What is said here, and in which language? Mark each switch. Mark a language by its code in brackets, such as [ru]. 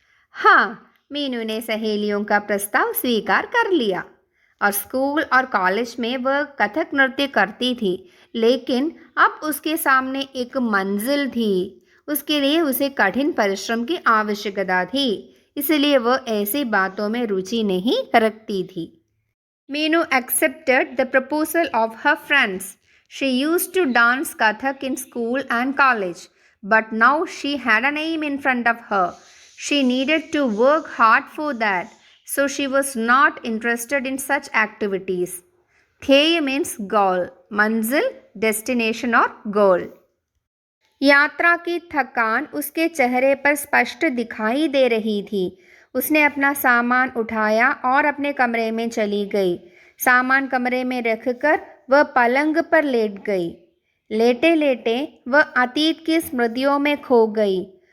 [hi] हाँ, मीनू ने सहेलियों का प्रस्ताव स्वीकार कर लिया और स्कूल और कॉलेज में वह कथक नृत्य करती थी, लेकिन अब उसके सामने एक मंजिल थी। उसके लिए उसे कठिन परिश्रम की आवश्यकता थी, इसलिए वह ऐसी बातों में रुचि नहीं रखती थी। [en] Meenu accepted the proposal of her friends. She used to dance Kathak in school and college, but now she had an aim in front of her. She needed to work hard for that, so she was not interested in such activities. Dhyey means goal, manzil destination और goal. [hi] यात्रा की थकान उसके चेहरे पर स्पष्ट दिखाई दे रही थी। उसने अपना सामान उठाया और अपने कमरे में चली गई। सामान कमरे में रखकर वह पलंग पर लेट गई। लेटे लेटे वह अतीत की स्मृतियों में खो गई।